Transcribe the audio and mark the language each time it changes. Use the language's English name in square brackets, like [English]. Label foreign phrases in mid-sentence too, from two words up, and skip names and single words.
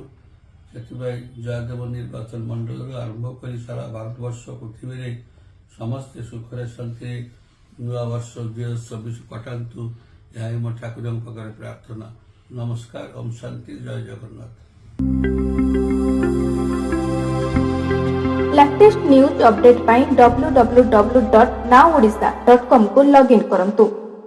[Odia] ସେଥିପାଇଁ ଜୟଦେବ ନିର୍ବାଚନ ମଣ୍ଡଳରୁ ଆରମ୍ଭ କରି ସାରା ଭାରତବର୍ଷ ପୃଥିବୀରେ ସମସ୍ତେ ସୁଖରେ ଶାନ୍ତିରେ ନୂଆ ବର୍ଷ 2026 କଟାନ୍ତୁ। ଏହା ହିଁ ମୋ ଠାକୁରଙ୍କ ପାଖରେ ପ୍ରାର୍ଥନା। ନମସ୍କାର, ଓମ୍ ଶାନ୍ତି, ଜୟ ଜଗନ୍ନାଥ। [English] latest news update [Odia] पाई www.nowodisha.com को लॉगिन करंतु।